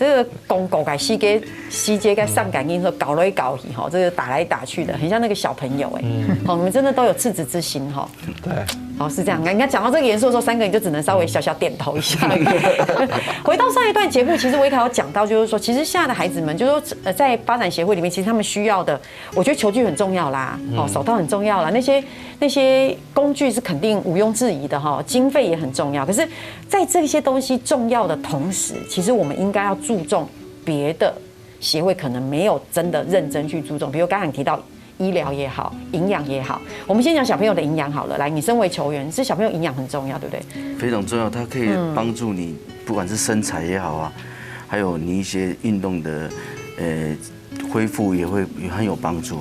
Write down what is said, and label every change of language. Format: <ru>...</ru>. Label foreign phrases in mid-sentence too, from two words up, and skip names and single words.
<zh>這個公狗西街跟上屆跟說搞來搞去吼，這個打來打去的，很像那個小朋友好，你們真的都有赤子之心哈。對。哦，是這樣。人家講到這個元素的時候，三個人就只能稍微小小點頭一下。回到上一段節目，其實我一開始有講到，就是說，其實現在的孩子們，就是說，在發展協會裡面，其實他們需要的，我覺得球具很重要啦，手套很重要啦，那些工具是肯定毋庸置疑的哈，經費也很重要。可是，在這些東西重要的同時，其實我們應該要注重別的協會可能沒有真的認真去注重，比如剛才你提到。醫療也好，營養也好，我們先講小朋友的營養好了。來，你身為球員，是小朋友營養很重要，對不對？非常重要，它可以幫助你，不管是身材也好啊，還有你一些運動的恢復也會很有幫助啊。</zh>